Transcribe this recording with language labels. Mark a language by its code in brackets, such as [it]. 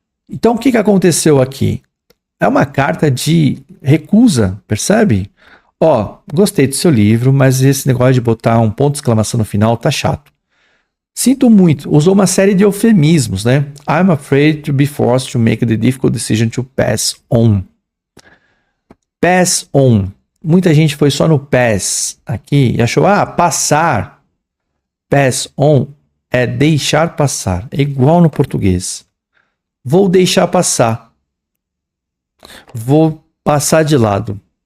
[pt] Então, o que aconteceu aqui? É uma carta de recusa, percebe? Ó, gostei do seu livro, mas esse negócio de botar um ponto de exclamação no final tá chato. Sinto muito, usou uma série de eufemismos, né? [en] I'm afraid to be forced to make the difficult decision to pass on. Pass on. [pt] Muita gente foi só no pass aqui e achou, passar. Pass on é deixar passar. É igual no português. Vou deixar passar. Vou passar de lado.